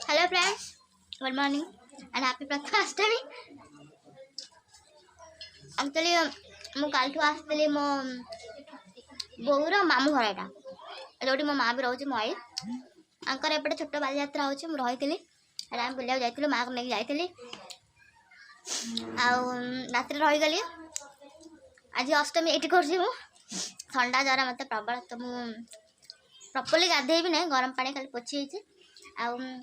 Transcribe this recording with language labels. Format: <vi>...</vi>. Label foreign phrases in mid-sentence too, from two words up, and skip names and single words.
<en>friends, good morning and happy Prathaष्टमी. Actually,</en> <or>ମୁଁ କାଲଠୁ ଆସିଥିଲି ମୋ ବୋଉର ମାମୁଁ ଘର ଏଟା ଯୋଉଠି ମୋ ମାଆ ବି ରହୁଛି ମୋ ଆଈ ଆଙ୍କର ଏପଟେ ଛୋଟ ବାଲିଯାତ୍ରା ହେଉଛି ମୁଁ ରହିଥିଲି ଏଟା ଆମେ ବୁଲିବାକୁ ଯାଇଥିଲୁ ମାଆକୁ ନେଇକି ଯାଇଥିଲି ଆଉ ରାତିରେ ରହିଗଲି ଆଜି ଅଷ୍ଟମୀ ଏଇଠି କରୁଛି ମୁଁ ଥଣ୍ଡା ଜ୍ୱର ମୋତେ ପ୍ରବଳ ତ ମୁଁ ପ୍ରପରଲି ଗାଧେଇବି ନାହିଁ ଗରମ ପାଣି ଖାଲି ପୋଛି ହେଇଛି ଆଉ</or>